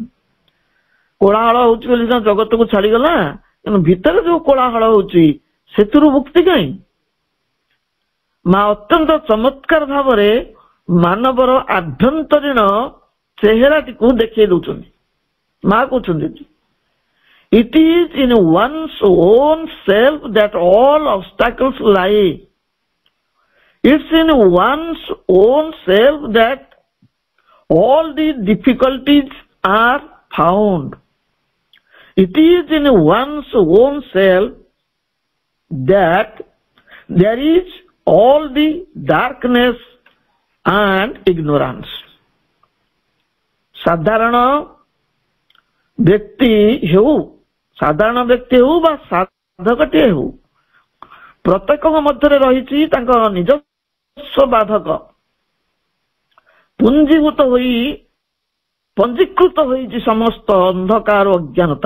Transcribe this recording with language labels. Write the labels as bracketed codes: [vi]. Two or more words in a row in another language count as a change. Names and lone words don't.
[or] କୋଳାହଳ ହଉଛି ବୋଲି ଜଗତକୁ ଛାଡିଗଲା, କିନ୍ତୁ ଭିତରେ ଯୋଉ କୋଳାହଳ ହଉଛି ସେଥିରୁ ମୁକ୍ତି କାହିଁ? ମା ଅତ୍ୟନ୍ତ ଚମତ୍କାର ଭାବରେ ମାନବର ଆଭ୍ୟନ୍ତରୀଣ ଚେହେରାଟିକୁ ଦେଖେଇ ଦଉଛନ୍ତି। ମା କହୁଛନ୍ତି, [en] it is in one's own self that all obstacles lie. It's in one's own self that all the difficulties are found. It is in one's own self that there is all the darkness and ignorance. [or] ସାଧାରଣ ବ୍ୟକ୍ତି ହେଉ ବା ସାଧକଟିଏ ହେଉ, ପ୍ରତ୍ୟେକଙ୍କ ମଧ୍ୟରେ ରହିଛି ତାଙ୍କ ନିଜସ୍ୱ ବାଧକ। ପଞ୍ଜୀକୃତ ହୋଇଛି ସମସ୍ତ ଅନ୍ଧକାର ଅଜ୍ଞାନତା।